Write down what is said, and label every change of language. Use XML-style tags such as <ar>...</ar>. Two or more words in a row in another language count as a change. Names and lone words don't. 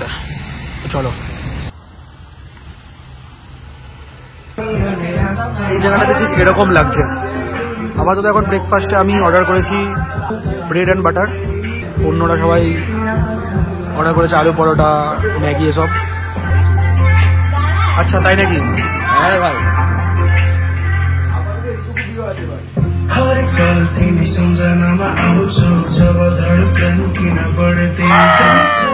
<bn>চলো। এই জায়গাটাতে ঠিক এরকম লাগছে। আপাতত এখন ব্রেকফাস্টে আমি অর্ডার করেছি</bn> <en>bread and butter,</en> <bn>অন্যরা সবাই অর্ডার করেছে আলু পরোটা, ম্যাগি এসব। আচ্ছা, তাই নাকি? হ্যাঁ ভাই।</bn> <ne>हर पल तिमी सम्झनामा आउँछौ, जब धड्कन किन बढ्दै जान्छ।</ne>